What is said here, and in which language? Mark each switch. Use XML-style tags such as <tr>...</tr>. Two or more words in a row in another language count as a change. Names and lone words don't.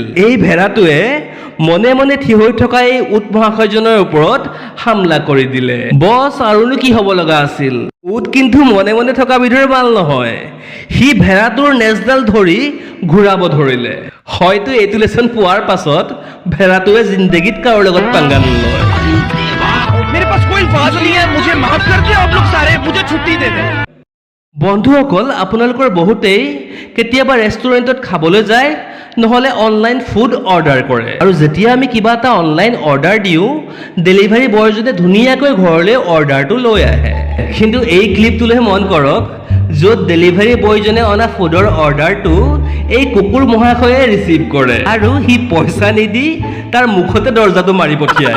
<as>এই ভেড়াটোৱে মনে মনে থিয় হৈ থকা এই উট মহাশয়জনৰ ওপৰত হামলা কৰি দিলে। বছ আৰুনো কি হ'ব লগা আছিল। উট কিন্তু মনে মনে থকা বিধৰ মাল নহয়, সি ভেড়াটোৰ নেজডাল ধৰি ঘূৰাব ধৰিলে। হয়তো এইটো লেচন পোৱাৰ পাছত ভেড়াটোৱে জিন্দগীত কাৰো লগত পাংগা নলয়।</as> <hi>मेरे पास कोई अल्फाज नहीं है, मुझे माफ कर दे आप लोग सारे, मुझे छुट्टी दे दे।</hi> <as>বন্ধুসকল, আপোনালোকৰ বহুতেই কেতিয়াবা ৰেষ্টুৰেণ্টত খাবলৈ যায়, নহ'লে</as> <en>online food order</en> <as>কৰে। আৰু যেতিয়া আমি কিবা এটা</as> <en>online order</en> <as>দিওঁ,</as> <en>delivery boy</en> <as>ধুনীয়াকৈ ঘৰলৈ অৰ্ডাৰটো লৈ আহে। কিন্তু এই ক্লিপটোলৈ মন কৰক, য'ত</as> <en>delivery boy</en> <as>অনা ফুডৰ অৰ্ডাৰটো এই কুকুৰ মহাশয়ে ৰিচিভ কৰে আৰু সি পইচা নিদি তাৰ মুখতে দৰ্জাটো মাৰি পঠিয়ায়।</as>